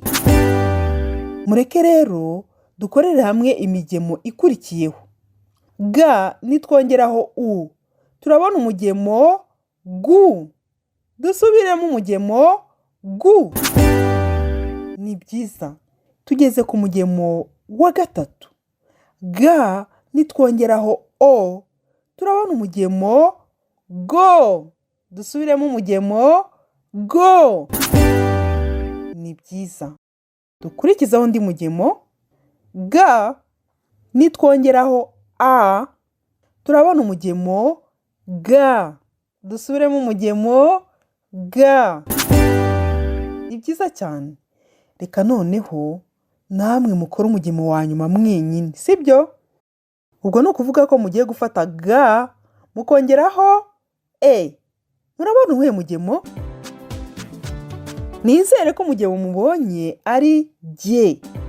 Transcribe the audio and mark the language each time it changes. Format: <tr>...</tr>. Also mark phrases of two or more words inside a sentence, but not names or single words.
<rw>Mureke rero dukorere hamwe imigemo ikurikiyeho. Ga nitwongeraho U turabona umugemo gu. Dusubiremo umugemo gu. Ni byiza. Tugeze ku mugemo wa gatatu. Ga nitwongeraho O turabona umugemo go. Dusubiremo umugemo go. Ni byiza. Dukurikizaho undi mugemo. Ga nitwongeraho A turabona umugemo ga. Dusubiremo umugemo ga. Ni byiza cyane. Reka noneho namwe mukora umugemo wa nyuma mwenyine, sibyo? Ubwo ni ukuvuga ko mugiye gufata ga mukongeraho E. Murabona uwuhe mugemo? Nizere ko umugemo mubonye ari ge.</rw>